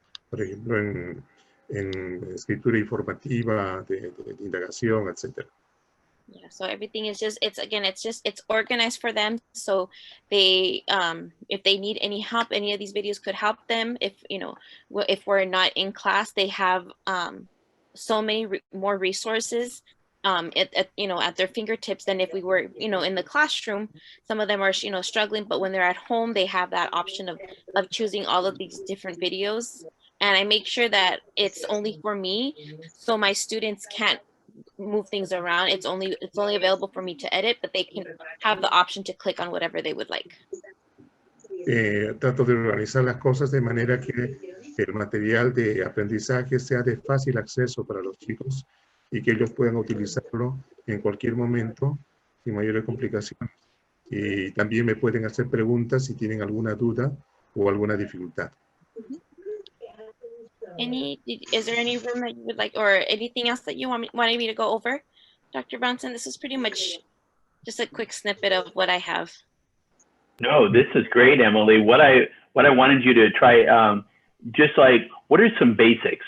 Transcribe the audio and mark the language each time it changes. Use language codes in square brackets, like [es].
[es] Por ejemplo, en escritura informativa, de indagación, etc. [en] Yeah, so everything is it's organized for them. So they, if they need any help, any of these videos could help them. If we're not in class, they have so many more resources at their fingertips than if we were in the classroom. Some of them are struggling, but when they're at home, they have that option of choosing all of these different videos. And I make sure that it's only for me, so my students can't move things around. It's only available for me to edit, but they can have the option to click on whatever they would like. [es] Trato de organizar las cosas de manera que el material de aprendizaje sea de fácil acceso para los chicos y que ellos puedan utilizarlo en cualquier momento sin mayores complicaciones. Y también me pueden hacer preguntas si tienen alguna duda o alguna dificultad. [en] Is there any room that you would like, or anything else that you wanted me to go over, Dr. Brownson? This is pretty much just a quick snippet of what I have. No, this is great, Emily. What I wanted you to try, just like, what are some basics?